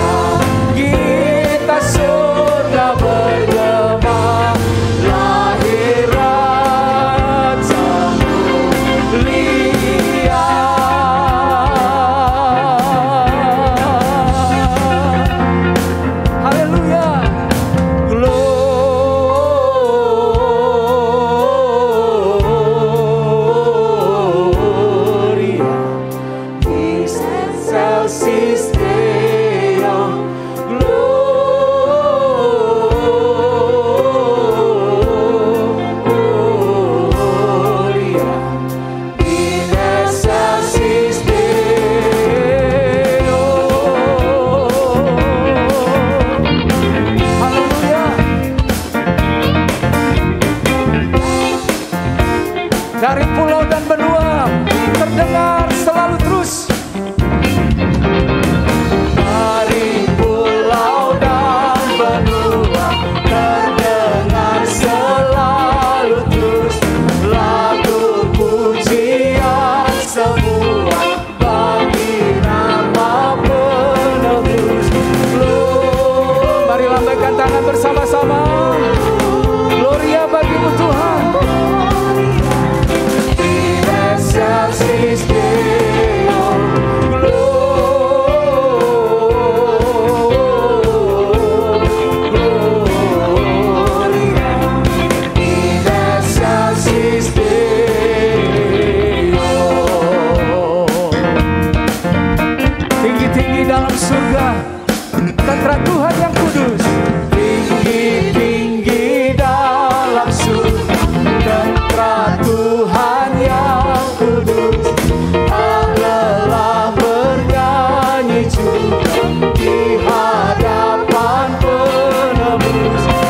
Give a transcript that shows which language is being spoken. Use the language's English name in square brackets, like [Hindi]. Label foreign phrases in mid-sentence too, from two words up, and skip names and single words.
[Indonesian] Kita surga bergema, lahir Raja mulia. Haleluya. [Latin] Gloria in excelsis Deo. Gloria in excelsis Deo. [Indonesian] Haleluya. Dari pulau dan benua terdengar selalu terus. Dari pulau dan benua terdengar selalu terus lagu pujian semua bagi nama penebus. Mari lambaikan tangan bersama-sama. Gloria bagimu Tuhan. [Latin] In excelsis Deo. Gloria in excelsis Deo. [Indonesian] Tinggi-tinggi dalam surga tentara Tuhan yang kudus. Tinggi-tinggi dalam surga tentara Tuhan yang kudus. Allah bernyanyi juga di hadapan penebus.